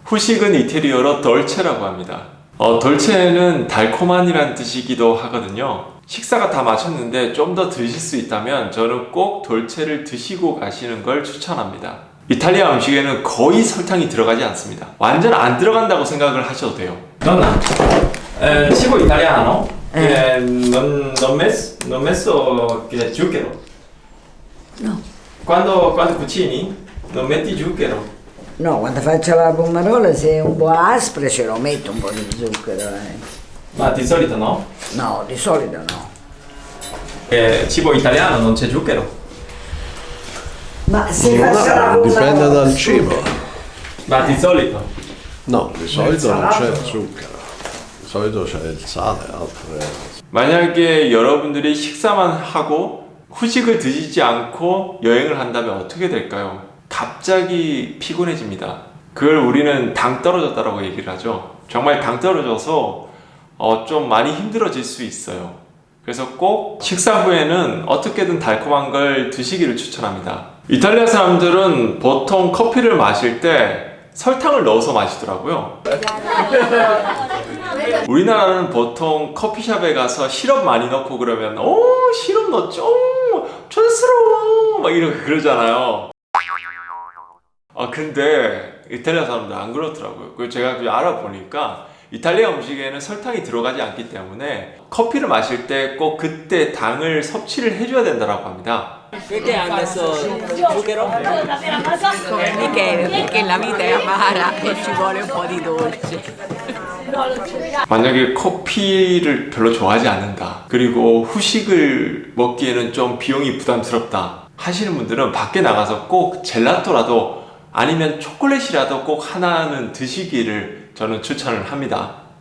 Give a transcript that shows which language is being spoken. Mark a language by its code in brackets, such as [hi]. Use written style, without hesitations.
[ko] 후식은 이태리어로 dolce라고 합니다. dolce는 달콤한이란 뜻이기도 하거든요. 식사가 다 마쳤는데 좀 더 드실 수 있다면 저는 꼭 돌체를 드시고 가시는 걸 추천합니다. 이탈리아 음식에는 거의 설탕이 들어가지 않습니다. 완전 안 들어간다고 생각을 하셔도 돼요. [it] Donna, cibo italiano, non messo zucchero. No. Quando cucini, non metti zucchero. No, quando faccio la pomarola se è un po' aspra ce lo metto un po' di zucchero. Ma di solito no? No, di solito no. Cibo italiano non c'è zucchero. Ma se faccio la No, dipende pomarola... dal cibo. Ma di solito? No, di solito non c'è zucchero. Di solito c'è il sale, altre. [ko] 만약에 여러분들이 식사만 하고 후식을 드시지 않고 여행을 한다면 어떻게 될까요? 갑자기 피곤해집니다. 그걸 우리는 당 떨어졌다라고 얘기를 하죠. 정말 당 떨어져서 좀 많이 힘들어질 수 있어요. 그래서 꼭 식사 후에는 어떻게든 달콤한 걸 드시기를 추천합니다. 이탈리아 사람들은 보통 커피를 마실 때 설탕을 넣어서 마시더라고요. 우리나라는 보통 커피숍에 가서 시럽 많이 넣고 그러면 시럽 넣었죠? 촌스러워! 막 이렇게 그러잖아요. 근데 이탈리아 사람들 안 그렇더라고요. 그래서 제가 알아보니까 이탈리아 음식에는 설탕이 들어가지 않기 때문에 커피를 마실 때 꼭 그때 당을 섭취를 해줘야 된다고 합니다. [it] Perché ha messo zucchero? Come Michele, perché la vita è amara e ci vuole un po' di dolce. [ko] 만약에 커피를 별로 좋아하지 않는다, 그리고 후식을 먹기에는 좀 비용이 부담스럽다 하시는 분들은 밖에 나가서 꼭 젤라또라도 아니면 초콜릿이라도 꼭 하나는 드시기를 저는 추천을 합니다.